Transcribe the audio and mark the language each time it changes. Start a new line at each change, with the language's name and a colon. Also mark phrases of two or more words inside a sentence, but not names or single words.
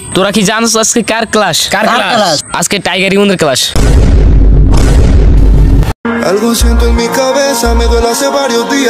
Bangla: তোরা কি জানোস আজকে কার ক্লাস? আজকে টাইগার ইমনের ক্লাস।
Spanish: Algo siento en mi cabeza, me duele hace varios días.